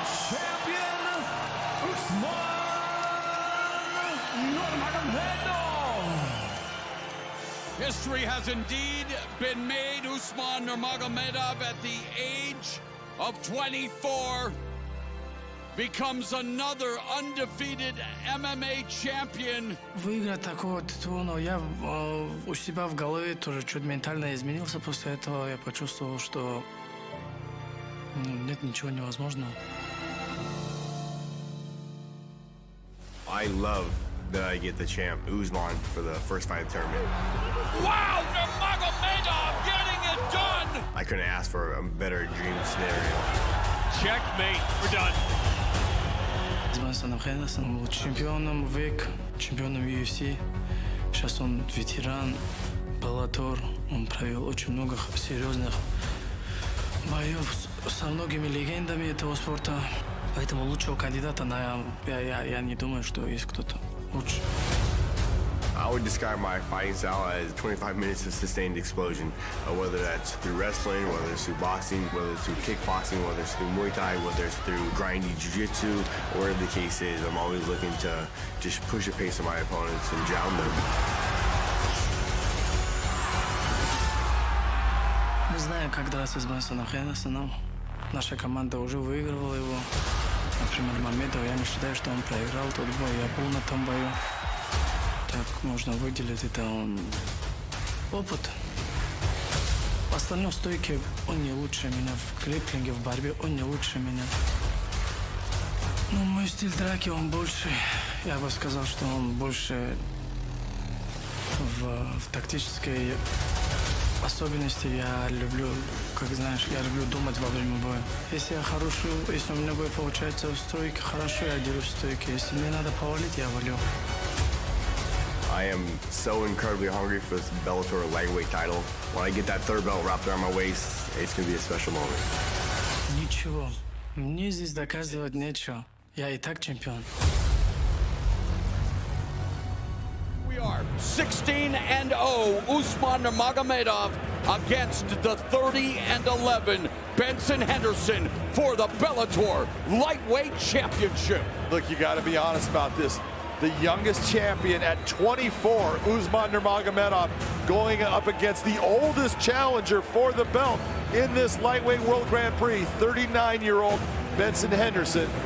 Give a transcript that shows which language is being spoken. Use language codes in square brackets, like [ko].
[en] Champion Usman Nurmagomedov. History has indeed been made. Usman Nurmagomedov at the age of 24 becomes another undefeated MMA champion. [ru] Выиграть такого титула, но я у себя в голове тоже чуть ментально изменился. После этого я почувствовал, что нет ничего невозможного. [en] I love that I get the champ, Usman, for the first fight of the tournament. Wow, Nurmagomedov getting it done! I couldn't ask for a better dream scenario. Checkmate. We're done. [ru] С Бенсоном Хендерсоном был чемпионом ВЭК, чемпионом UFC. Сейчас он ветеран, Bellator. Он провел очень много серьезных боев со многими легендами этого спорта. Поэтому лучшего кандидата я не думаю, что есть кто-то лучше. [en] I would describe my fighting style as 25 minutes of sustained explosion, whether that's through wrestling, whether it's through boxing, whether it's through kickboxing, whether it's through Muay Thai, whether it's through grindy jiu-jitsu, whatever the case is. I'm always looking to just push the pace of my opponents and drown them. [ru] Не знаю, как драться с Бенсоном Хендерсоном. Наша команда уже выигрывала его. Например, Мамедов, я не считаю, что он проиграл тот бой. Я был на том бою. Так можно выделить, это он опыт. В остальном стойке он не лучше меня. В грэпплинге, в борьбе он не лучше меня. Ну, мой стиль драки, он больше, я бы сказал, что он больше в тактической особенности. Я люблю, как знаешь, я люблю думать во время боя. Если я хороший, если у меня бой получается в стойке, хорошо, я дерусь в стойке. Если мне надо повалить, я валю. [en] I am so incredibly hungry for this Bellator lightweight title. When I get that third belt wrapped around my waist, it's going to be a special moment. [ru] Ничего. Мне здесь доказывать нечего. Я и так чемпион. [en] We are 16-0 Usman Nurmagomedov against the 30-11 Benson Henderson for the Bellator Lightweight Championship. Look, you got to be honest about this. The youngest champion at 24, Usman Nurmagomedov, going up against the oldest challenger for the belt in this lightweight World Grand Prix, 39-year-old Benson Henderson.